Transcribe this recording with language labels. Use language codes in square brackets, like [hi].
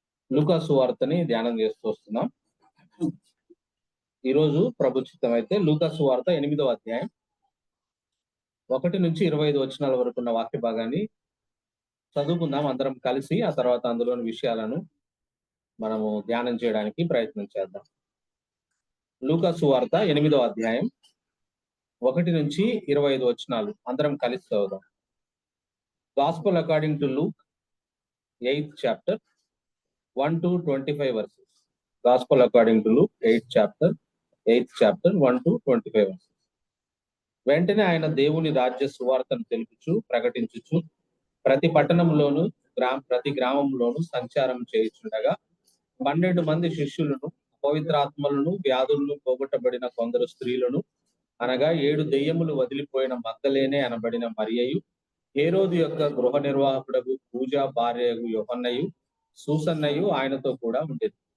[te] లూకా సువార్తని ధ్యానం చేస్తూ వస్తున్నాం. ఈరోజు ప్రభు చిత్తమైతే లూకా సువార్త 8వ అధ్యాయం 1 నుంచి 25 వచనాల వరకు ఉన్న వాక్య భాగాన్ని చదువుకుందాం అందరం కలిసి. ఆ తర్వాత అందులోని విషయాలను మనము ధ్యానం చేయడానికి ప్రయత్నం చేద్దాం. లూకా సువార్త 8వ అధ్యాయం 1 నుంచి 25 వచనాలు అందరం కలిసి చదువుదాం. [en] Gospel according to Luke, 8th chapter, 1 to 25 verses. Gospel according to Luke, 8th chapter, 1 to 25 verses. [te] వెంటనే ఆయన దేవుని రాజ్య సువార్తను తెలుపుచు ప్రకటించుచు ప్రతి పట్టణంలోను ప్రతి గ్రామంలోను సంచారం చేయుచుండగా 12 మంది శిష్యులను, పవిత్రాత్మలను, వ్యాధులను పోగొట్టబడిన కొందరు స్త్రీలను, అనగా 7 దెయ్యములు వదిలిపోయిన మగ్దలేనే అనబడిన మరియయు, హేరోదు యొక్క గృహ నిర్వాహకుడకు పూజా భార్యకు యోహన్నయు, సూసన్నయు ఆయనతో కూడా ఉండేది.